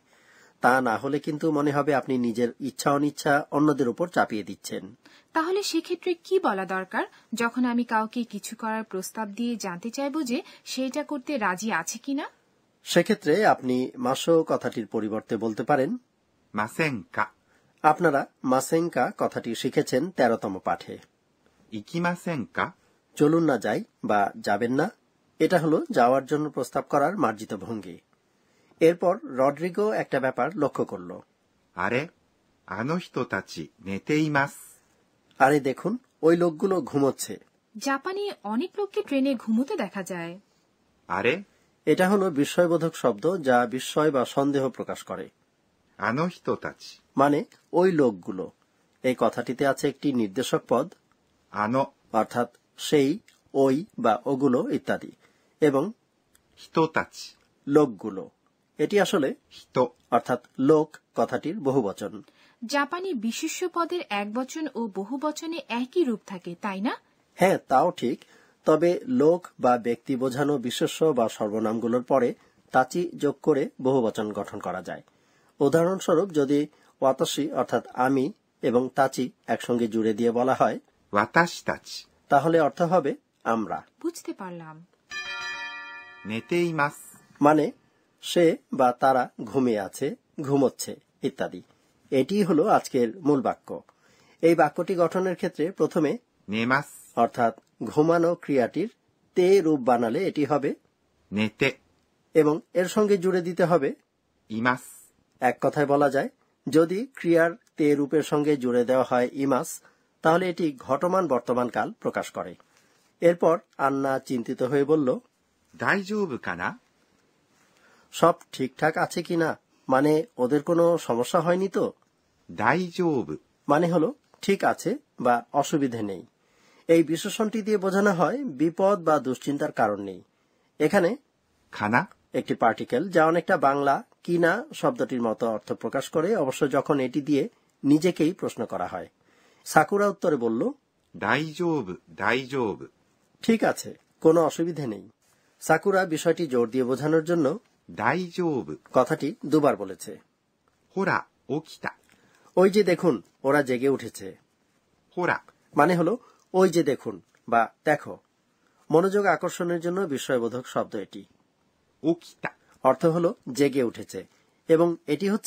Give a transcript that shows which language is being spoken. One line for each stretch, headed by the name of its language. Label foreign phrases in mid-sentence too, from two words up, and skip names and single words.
Bangla: তা না হলে কিন্তু মনে হবে আপনি নিজের ইচ্ছা অনিচ্ছা অন্যদের উপর চাপিয়ে দিচ্ছেন। তাহলে সেক্ষেত্রে কি বলা দরকার যখন আমি কাউকে কিছু করার প্রস্তাব দিয়ে জানতে চাইবো যে সেটা করতে রাজি আছে কিনা? সেক্ষেত্রে আপনি মাসো কথাটির পরিবর্তে বলতে পারেন
Japanese: ませんか。
Bangla: আপনারা মাসেঙ্কা কথাটি শিখেছেন 13তম পাঠে।
Japanese: 行きませんか。
Bangla: চলুন না যাই বা যাবেন না, এটা হলো যাওয়ার জন্য প্রস্তাব করার মার্জিত ভঙ্গি। এরপর রড্রিগো একটা ব্যাপার লক্ষ্য করল।
Japanese: あれ、あの人たち寝ています。
Bangla: আরে দেখুন, ওই লোকগুলো ঘুমোচ্ছে। জাপানে অনেক লোককে ট্রেনে ঘুমোতে দেখা যায়।
Japanese: あれ、
Bangla: এটা হলো বিস্ময়বোধক শব্দ যা বিস্ময় বা সন্দেহ প্রকাশ করে।
Japanese: あの人たち
Bangla: মানে ওই লোকগুলো। এই কথাটিতে আছে একটি নির্দেশক পদ
Japanese: あの
Bangla: অর্থাৎ সেই, ওই বা ওগুলো ইত্যাদি, এবং
Japanese: 人たち
Bangla: লোকগুলো। এটি আসলে
Japanese: 人
Bangla: অর্থাৎ লোক কথাটির বহুবচন। জাপানি বিশেষ্য পদের একবচন ও বহুবচনে একই রূপ থাকে, তাই না? হ্যাঁ, তাও ঠিক। তবে লোক বা ব্যক্তি বোঝানো বিশেষ্য বা সর্বনামগুলোর পরে তাচি যোগ করে বহুবচন গঠন করা যায়। উদাহরণস্বরূপ যদি ওয়াতাশি অর্থাৎ আমি এবং তাচি একসঙ্গে জুড়ে দিয়ে বলা হয়
Japanese: 私たち
Bangla: তাহলে অর্থ হবে আমরা। বুঝতে পারলাম।
Japanese: 寝ています。
Bangla: মানে সে বা তারা ঘুমিয়ে আছে, ঘুমোচ্ছে ইত্যাদি। এটি হলো আজকের মূল বাক্য। এই বাক্যটি গঠনের ক্ষেত্রে প্রথমে
Japanese: 寝ます。
Bangla: অর্থাৎ ঘুমানো ক্রিয়াটির তে রূপ বানালে এটি হবে
Japanese: 寝て
Bangla: এবং এর সঙ্গে জুড়ে দিতে হবে
Japanese: います。
Bangla: এক কথায় বলা যায়, যদি ক্রিয়ার তে রূপের সঙ্গে জুড়ে দেওয়া হয় ইমাস তাহলে এটি ঘটমান বর্তমান কাল প্রকাশ করে। এরপর আন্না চিন্তিত হয়ে বলল
Japanese: 大丈夫かな。
Bangla: সব ঠিকঠাক আছে কিনা, মানে ওদের কোনো সমস্যা হয়নি তো।
Japanese: 大丈夫
Bangla: মানে হলো ঠিক আছে বা অসুবিধে নেই। এই বিশেষণটি দিয়ে বোঝানো হয় বিপদ বা দুশ্চিন্তার কারণ নেই। এখানে
Japanese: かな
Bangla: একটি পার্টিকেল যা অনেকটা বাংলা কিনা শব্দটির মতো অর্থ প্রকাশ করে, অবশ্য যখন এটি দিয়ে নিজেকেই প্রশ্ন করা হয়। সাকুরা উত্তরে বলল
Japanese: 大丈夫大丈夫。
Bangla: ঠিক আছে, কোনো অসুবিধে নেই। সাকুরা বিষয়টি জোর দিয়ে বোঝানোর জন্য
Japanese: 大丈夫
Bangla: কথাটি দুবার বলেছে।
Japanese: ほら起きた。
Bangla: ওই যে দেখুন, ওরা জেগে উঠেছে।
Japanese: ほら
Bangla: মানে হলো ওই যে দেখুন বা দেখো। মনোযোগ আকর্ষণের জন্য বিস্ময়বোধক শব্দ এটি।
Japanese: 起きた
Bangla: অর্থ হলো জেগে উঠেছে, এবং এটি হচ্ছে